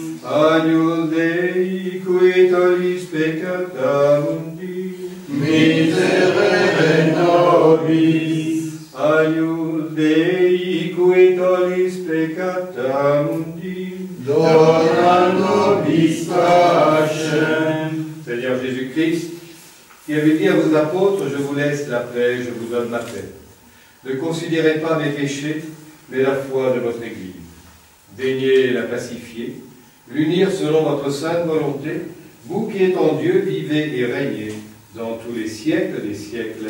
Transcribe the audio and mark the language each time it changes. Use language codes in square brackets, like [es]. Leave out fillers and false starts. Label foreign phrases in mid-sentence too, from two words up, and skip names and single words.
[la] Agnus Dei, cui tollis peccata mundi, Miserere nobis. Agnus Dei, cui tollis peccata mundi, Dona nobis pacem. [fr] Seigneur Jésus-Christ, qui avait dit à vos apôtres, je vous laisse la paix, je vous donne ma paix. Ne considérez pas mes péchés, mais la foi de votre Église. Daignez la pacifier, l'unir selon votre sainte volonté, vous qui êtes en Dieu, vivez et régnez dans tous les siècles des siècles.